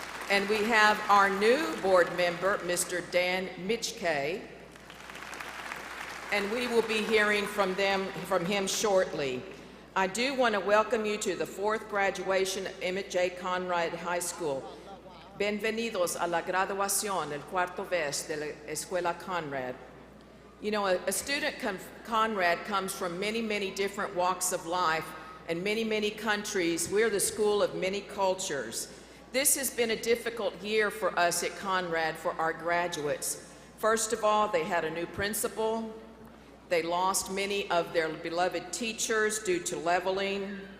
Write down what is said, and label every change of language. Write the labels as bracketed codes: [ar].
[en] And we have our new board member, Mr. Dan Mitchkay. And we will be hearing from him shortly. I do want to welcome you to the 4th graduation of Emmett J. Conrad High School. [es] Bienvenidos a la graduación, el cuarto vez de la Escuela Conrad. [en] You know, a student Conrad comes from many, many different walks of life and many, many countries. We're the school of many cultures. This has been a difficult year for us at Conrad for our graduates. First of all, they had a new principal. They lost many of their beloved teachers due to leveling.